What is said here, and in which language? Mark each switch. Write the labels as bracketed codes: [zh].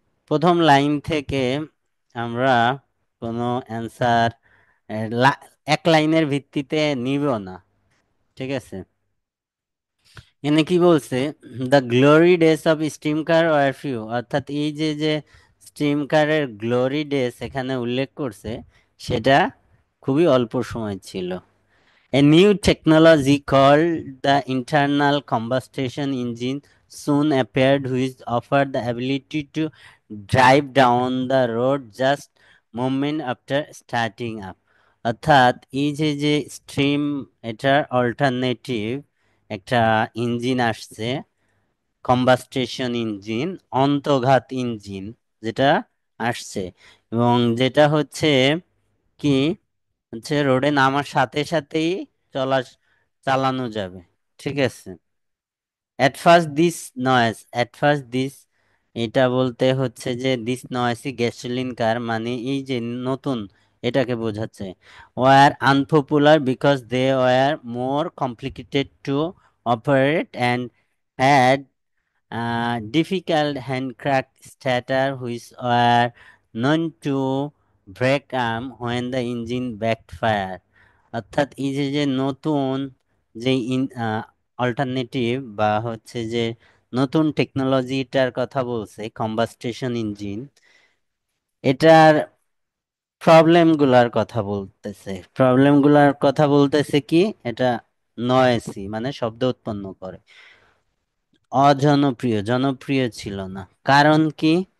[bn] প্রথম লাইন থেকে আমরা কোনো অ্যান্সার এক লাইনের ভিত্তিতে নিব না, ঠিক আছে? এনে কি বলছে? [en] the glory days of steam car were few, [bn] অর্থাৎ এই যে যে স্টিম কারের গ্লোরি ডেজ এখানে উল্লেখ করছে, সেটা খুবই অল্প সময় ছিল। [en] A new technology called the internal combustion engine soon appeared, which offered the ability to drive down the road just moment after starting up। [bn] অর্থাৎ এই যে যে স্ট্রিম, এটার অল্টারনেটিভ একটা ইঞ্জিন আসছে, কম্বাস্টেশন ইঞ্জিন, অন্তর্ঘাত ইঞ্জিন, যেটা আসছে, এবং যেটা হচ্ছে কি, হচ্ছে রোডে নামার সাথে সাথেই চলা চালানো যাবে, ঠিক আছে? [en] at first this noise, at first this, [bn] এটা বলতে হচ্ছে যে [en] this noisy gasoline car [bn] মানে এই যে নতুন, এটাকে বোঝাচ্ছে। War unpopular because they were more complicated two operate [en] And had difficult handcraft starter which were known to break arm when the engine backfire। [bn] অর্থাৎ এই যে যে নতুন যে অল্টারনেটিভ বা হচ্ছে যে নতুন টেকনোলজিটার কথা বলছে কম্বাস্টেশন ইঞ্জিন, এটার প্রবলেম গুলার কথা বলতেছে। প্রবলেম গুলার কথা বলতেছে কি, এটা নয়েসি মানে শব্দ উৎপন্ন করে, অজনপ্রিয়, জনপ্রিয় ছিল না। কারণ কি?